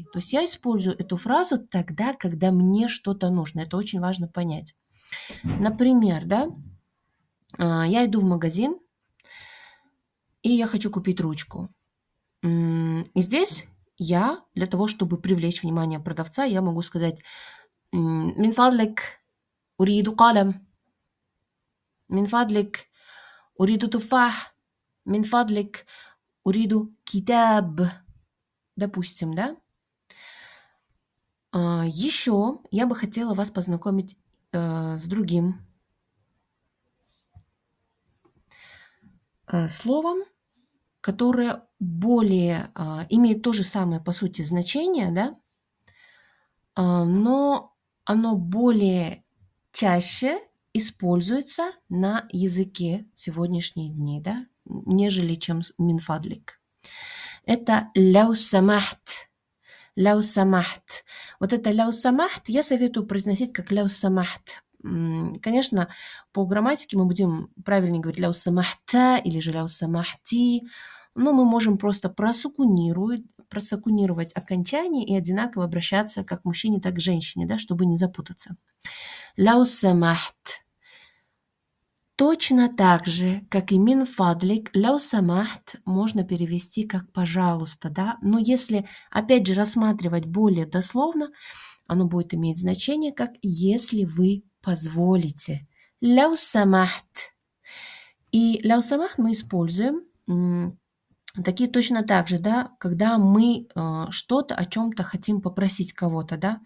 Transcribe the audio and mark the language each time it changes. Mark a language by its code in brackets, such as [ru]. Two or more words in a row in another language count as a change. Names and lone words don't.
[ru] То есть я использую эту фразу тогда, когда мне что-то нужно. Это очень важно понять. Например, да, я иду в магазин, и я хочу купить ручку. И здесь я, для того, чтобы привлечь внимание продавца, я могу сказать [ar] «من فضلك أريد قلم», «من فضلك أريد تفاح», «من فضلك أريد كتاب». [ru] Допустим, да? Еще я бы хотела вас познакомить с другим словом, которое более имеет то же самое, по сути, значение, да, но оно более чаще используется на языке сегодняшних дней, да, нежели чем минфадлик. [ar] Это «لو سمحت». «لو سمحت». [ru] Вот это [ar] «لو سمحت» [ru] я советую произносить как [ar] «لو سمحت». [ru] Конечно, по грамматике мы будем правильнее говорить [ar] «لو سمحتَ» [ru] или же [ar] «لو سمحتِ», [ru] но мы можем просто просукунировать окончание и одинаково обращаться как к мужчине, так и к женщине, да, чтобы не запутаться. [ar] «لو سمحت». [ru] Точно так же, как и [ar] من فضلك, لو سمحت [ru] можно перевести как «пожалуйста», да, но если, опять же, рассматривать более дословно, оно будет иметь значение как «если вы позволите». [ar] لو سمحت. [ru] И [ar] لو سمحت [ru] мы используем такие точно так же, да, когда мы что-то о чем-то хотим попросить кого-то, да.